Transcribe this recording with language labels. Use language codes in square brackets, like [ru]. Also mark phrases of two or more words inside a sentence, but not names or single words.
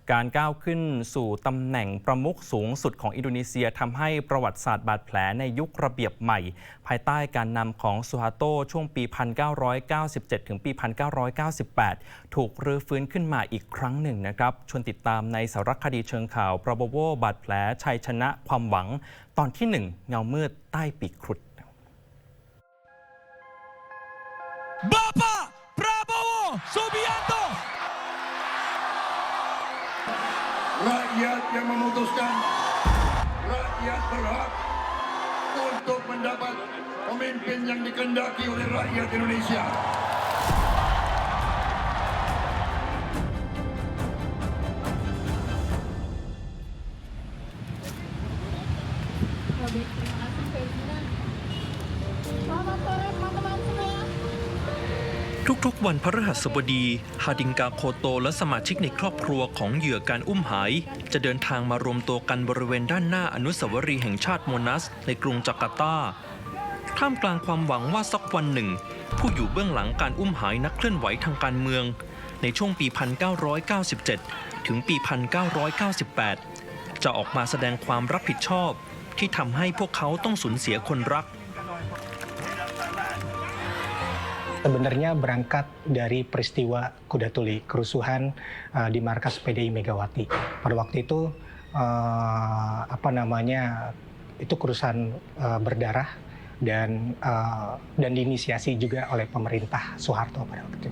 [th] การก้าวขึ้นสู่ตำแหน่งประมุขสูงสุดของอินโดนีเซียทำให้ประวัติศาสตร์บาดแผลในยุคระเบียบใหม่ภายใต้การนำของซูฮาโตช่วงปี 1997 ถึงปี 1998 ถูกรื้อฟื้นขึ้นมาอีกครั้งหนึ่งนะครับชวนติดตามในสารคดีเชิงข่าวปราโบโวบาดแผลชัยชนะความหวังตอนที่ 1 เงามืดใต้ปีกครุฑ [id] Bapak Prabowo Subianto. Rakyat yang memutuskan, rakyat berhak untuk mendapat pemimpin yang dikehendaki oleh rakyat Indonesia. Selamat sore teman-teman semua. [th] ทุกๆวันพฤหัสบดีฮาดิงกาโคโตและสมาชิกในครอบครัวของเหยื่อการอุ้มหายจะเดินทางมารวมตัวกันบริเวณด้านหน้าอนุสาวรีย์แห่งชาติโมนัสในกรุงจาการ์ตาท่ามกลางความหวังว่าสักวันหนึ่งผู้อยู่เบื้องหลังการอุ้มหายนักเคลื่อนไหวทางการเมืองในช่วงปี 1997 ถึงปี 1998 จะออกมาแสดงความรับผิดชอบที่ทำให้พวกเขาต้องสูญเสียคนรัก [id] Sebenarnya berangkat dari peristiwa Kuda Tuli, kerusuhan di markas PDI Megawati. Pada waktu itu, itu kerusuhan berdarah dan diinisiasi juga oleh pemerintah Soeharto pada waktu itu.